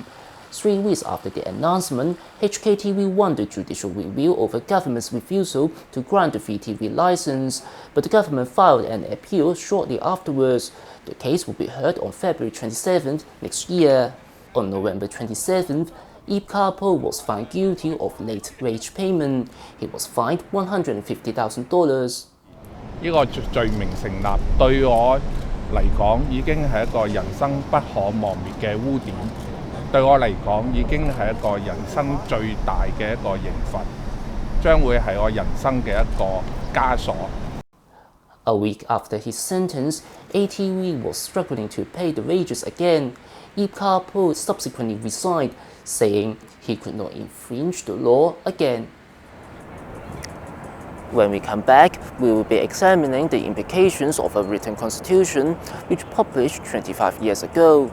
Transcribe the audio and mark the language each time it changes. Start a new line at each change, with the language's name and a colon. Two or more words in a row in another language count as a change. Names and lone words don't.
English: 3 weeks after the announcement, HKTV won the judicial review over government's refusal to grant the free TV license, but the government filed an appeal shortly afterwards. The case will be heard on February 27th next year. On November 27th, Ip Karpo was found guilty of late wage payment. He was fined $150,000.
Cantonese: 呢個罪名成立，對我嚟講已經係一個人生不可磨滅嘅污點。對我嚟講已經係一個人生最大嘅一個刑罰，將會係我人生嘅一個枷鎖。
English: A week after his sentence, ATV was struggling to pay the wages again. Ip Karpo subsequently resigned, saying he could not infringe the law again. When we come back, we will be examining the implications of a written constitution which published 25 years ago.